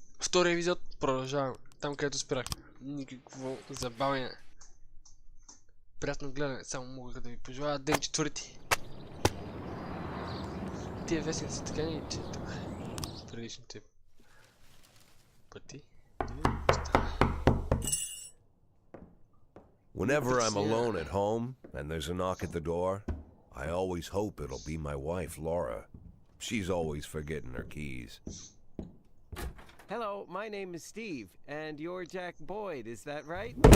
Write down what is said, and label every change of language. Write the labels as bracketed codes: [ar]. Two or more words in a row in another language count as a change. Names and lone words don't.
[bg] втория епизод. Продължаваме. Там, където спирах. Никакво забавяне. Приятно гледане. Само мога да ви пожелая ден четвърти. Тия вестници така ни четох. Предишните пъти. [en] Whenever I'm alone at home and there's a knock at the door, I always hope it'll be my wife, Laura. She's always forgetting her keys. Hello, my name is Steve, and you're Jack Boyd, is that right?